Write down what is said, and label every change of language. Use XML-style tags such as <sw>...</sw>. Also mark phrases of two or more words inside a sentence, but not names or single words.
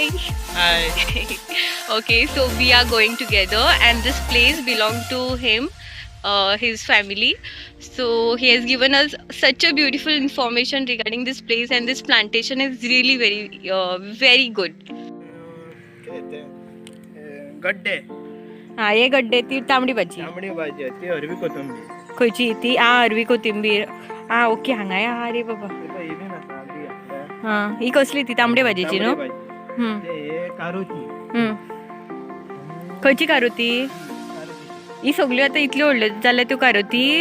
<en>Hi. Okay, so we are going together and this place belongs to him, his family. So he has given us such a beautiful information regarding this place, and this plantation is really very good.</en> <kok>गड्डे हाँ, ये गड्डे ती तांबडी भाजी. तांबडी भाजी ती हरवी कोथंबीर खंयची ती हरवी कोथिंबीर. ओके, हांगा अरे बाबा. ही कसली ती तांबडी भाजीची न्हू. कारुती खंयची कारुती. ही सगळ्यो आतां इतल्यो व्हडल्यो जाल्यार त्यो कारुती.</kok>